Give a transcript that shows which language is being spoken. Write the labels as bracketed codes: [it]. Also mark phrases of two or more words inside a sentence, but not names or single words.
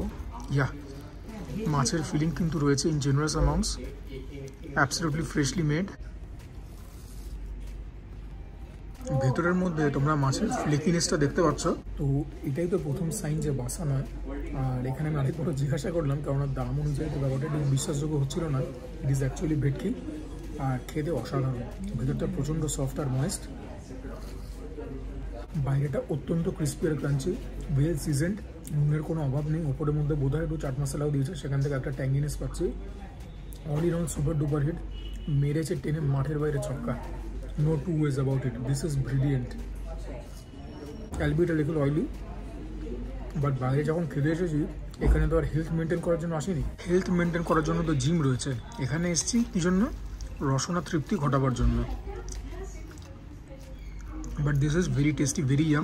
[bn] ইয়া, মাছের ফিলিং কিন্তু রয়েছে [en] in generous amounts, absolutely freshly made. [bn] ভেতরের মধ্যে তোমরা মাছের ফ্লেকিনেসটা দেখতে পাচ্ছ। তো এটাই তো প্রথম সাইন যে বাসা নয়। আর এখানে আমি আরেকবার জিজ্ঞাসা করলাম, কারণ দাম অনুযায়ী তো ব্যাপারটা একটু বিশ্বাসযোগ্য হচ্ছিল না। [en] It is actually ভেটকি, き [bn] আর খেতে অসাধারণ। ভেতরটা প্রচণ্ড সফট আর ময়েস্ট। [ja] ありがとうございます。 [bn] আর এখানে মালিক বড় জিজ্ঞাসা করলাম, কেননা দাম অনুযায়ী তো ব্যাপারটা একটু বিশ্বাসযোগ্য হচ্ছিল না। [en] it is actually [bn] ভেটকি, আর খেতে বাইরেটা অত্যন্ত ক্রিস্পি আর ক্রাঞ্চি, [en] well seasoned, [bn] নুনের কোনো অভাব নেই। ওপরের মধ্যে বোধহয় একটু চাট মশলাও দিয়েছে, সেখান থেকে একটা ট্যাঙ্গিনেস পাচ্ছি। [en] all in all super duper hit, [bn] মেরেছে টেনে মাঠের বাইরে ছক্কা। [en] No two ways about it, this is brilliant. albeit little oily, [bn] বাট বাইরে যখন খেতে এসেছি এখানে তো আর [en] health maintain [bn] করার জন্য আসিনি। [en] health maintain [bn] করার জন্য তো জিম রয়েছে, এখানে এসেছি কী জন্য? রসনা তৃপ্তি ঘটাবার জন্য। [en] but this is very tasty, very yum.